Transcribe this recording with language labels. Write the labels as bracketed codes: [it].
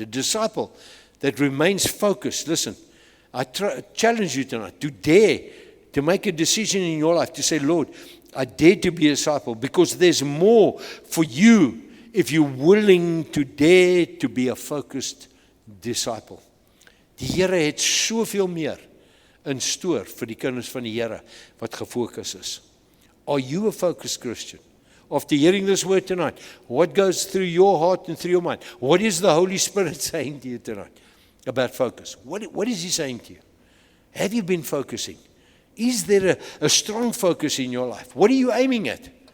[en] A disciple that remains focused. Listen, I challenge you tonight to dare to make a decision in your life to say, Lord, I dare to be a disciple because there's more for you if you're willing to dare to be a focused disciple. [af] Die Here het soveel meer in stoor vir die kinders van die Here wat gefokus is. [en] Are you a focused Christian? After hearing this word tonight, what goes through your heart and through your mind? What is the Holy Spirit saying to you tonight about focus? What is he saying to you? Have you been focusing? Is there a strong focus in your life? What are you aiming at?